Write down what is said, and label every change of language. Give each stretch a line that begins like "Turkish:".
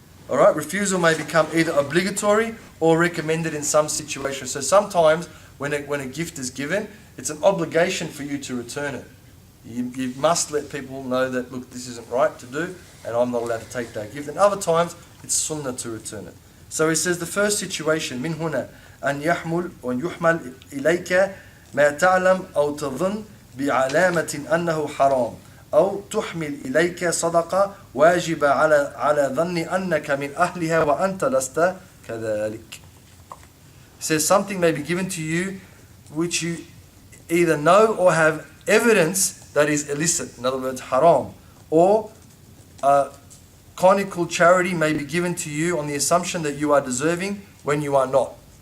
English: Alright, refusal may become either obligatory or recommended in some situations. So sometimes when a gift is given, it's an obligation for you to return it. You must let people know that, look, this isn't right to do, and I'm not allowed to take that gift. And other times, it's sunnah to return it. So he says the first situation,
Arabic: من هنا أن يحمل ويحمل إليك ما تعلم أو تظن بعلامة أنه حرام أو تحمل إليك صدقة واجبة على ظن أنك من أهلها وأنت لست كذلك.
English: He says something may be given to you which you either know or have evidence that is illicit, in other words haram, or a conical charity may be given to you on the assumption that you are deserving when you are not.